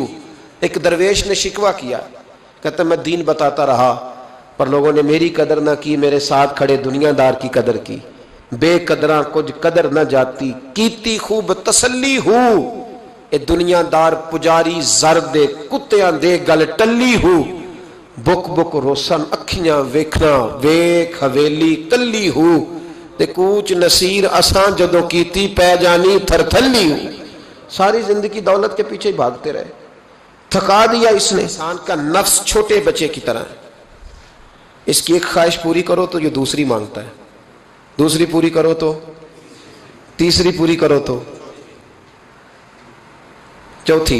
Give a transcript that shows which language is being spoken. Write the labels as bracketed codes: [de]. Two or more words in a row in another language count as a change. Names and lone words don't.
[ur] ایک درویش نے شکوہ کیا، کہتا میں دین بتاتا رہا پر لوگوں نے میری قدر نہ کی، میرے ساتھ کھڑے دنیا دار کی قدر کی. [pa] بے قدراں کچھ قدر نہ جاتی، کیتی خوب تسلی ہو. اے دنیا دار پجاری زر دے کتیاں دے گل ٹلی ہو. بک بک روسن اکھیاں ویکھنا ویکھ حویلی کلی ہو. تے کوچ نصیر اساں جدو کیتی پہ جانی تھر تھلی ہو. [ur] ساری زندگی دولت کے پیچھے بھاگتے رہے، تھکا دیا اس نے. انسان کا نفس چھوٹے بچے کی طرح ہے، اس کی ایک خواہش پوری کرو تو یہ دوسری مانگتا ہے، دوسری پوری کرو تو تیسری پوری کرو تو چوتھی.